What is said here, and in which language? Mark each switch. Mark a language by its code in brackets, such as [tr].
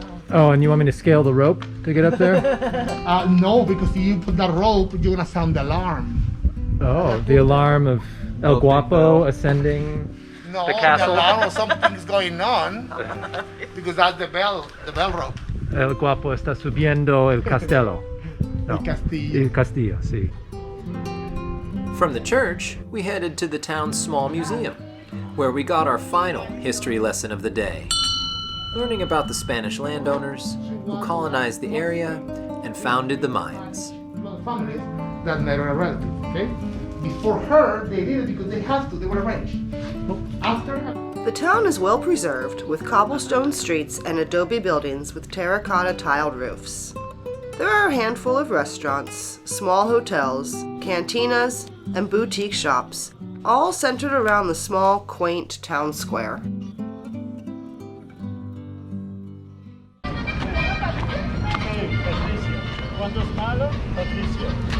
[en] Oh, and you want me to scale the rope to get up there? No, because if you put that rope, you're gonna sound the alarm. Oh, the alarm of El Guapo ascending. No, The castle? the alarm of something's going on, because that's the bell rope. [es] El Guapo está subiendo el castello. No, El castillo. El castillo, sí. [en] From the church, we headed to the town's small museum, where we got our final history lesson of the day, learning about the Spanish landowners who colonized the area and founded the mines. Families that never a relative, okay? Before her, they did it because they had to, they were arranged. After her, The town is well preserved, with cobblestone streets and adobe buildings with terracotta tiled roofs. There are a handful of restaurants, small hotels, cantinas, and boutique shops, all centered around the small, quaint town square. [es] Cuando es malo, Patricio.